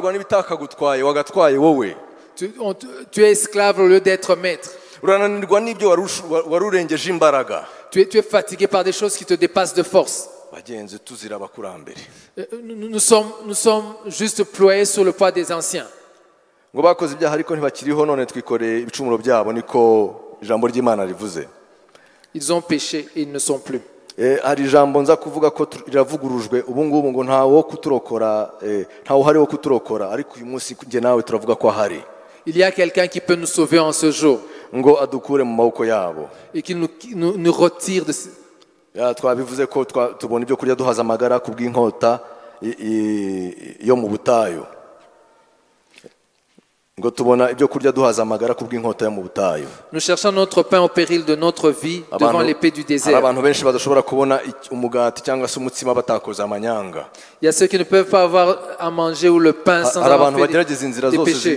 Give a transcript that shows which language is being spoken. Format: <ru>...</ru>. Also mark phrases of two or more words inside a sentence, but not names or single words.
<fr>Tu es esclave au lieu d'être maître. Tu es fatigué par des choses qui te dépassent de force. Nous sommes juste ployés sur le poids des anciens.</fr> <rw>Ngo bakoze ibyaha ariko ntibakiriho none twikoreye ibicumuro byabo niko ijambo ry'Imana rivuze.</rw> <fr>Ils ont péché et ils ne sont plus.</fr> <rw>Hari ijambo nza kuvuga ko riravugurujwe ubu ngubu ngo ntawo kuturokora ntawo hari wo kuturokora ariko uyu munsi nge nawe turavuga ko hari.</rw> <fr>Il y a quelqu'un qui peut nous sauver en ce jour.</fr> <rw>Ngo adukure mu maboko yabo.</rw> <fr>Et qui nous retire de</fr> <rw>twabivuze ko tubona ibyo kurya duhaza amagara kubw'inkota yo mu butayu.</rw> <fr>Nous cherchons notre pain au péril de notre vie devant l'épée du désert. Il y a ceux qui ne peuvent pas avoir à manger ou le pain sans avoir fait des péchés.</fr>